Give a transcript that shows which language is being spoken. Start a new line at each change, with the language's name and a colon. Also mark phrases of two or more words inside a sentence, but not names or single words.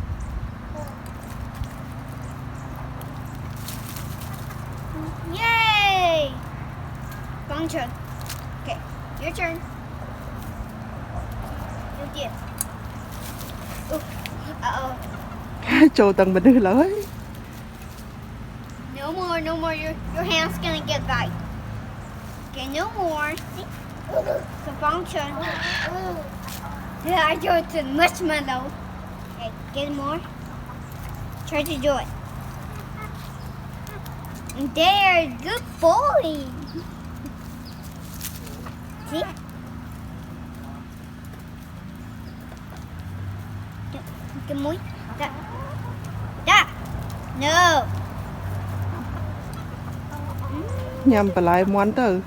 English: Yay! Wrong turn. Okay, your turn. You did. Uh-oh.
Khmer: ចូលទាំងមនុស្សឡើយ
English: No more. Your hand's gonna get right. Okay, no more. See? The function. Yeah, I do it to marshmallow. Okay, get more. Try to do it. There, good boy. See? Good boy. That. No.
Khmer: ញ៉ាំបន្លែមាន់ទៅ